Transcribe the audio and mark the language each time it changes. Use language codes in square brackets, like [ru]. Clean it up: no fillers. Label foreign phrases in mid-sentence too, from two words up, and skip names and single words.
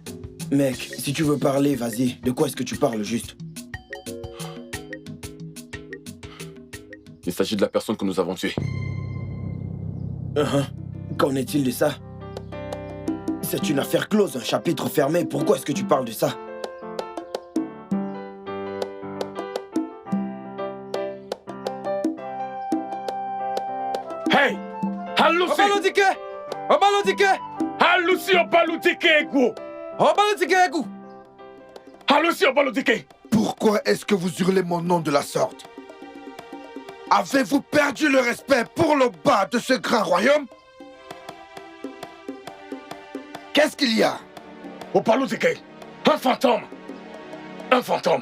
[fr] Mec, si tu veux parler, vas-y. De quoi est-ce que tu parles juste? Il s'agit de la personne que nous avons tuée. Qu'en est-il de ça? C'est une affaire close, un chapitre fermé. Pourquoi est-ce que tu parles de ça? Hey! Halusi! Obalotike! Obalotike! Halusi obalotike ego! Obalotike ego! Halusi obalotike! Pourquoi est-ce que vous hurlez mon nom de la sorte? Avez-vous perdu le respect pour le bas de ce grand royaume? Qu'est-ce qu'il y a? Obalotike! Un fantôme! Un fantôme!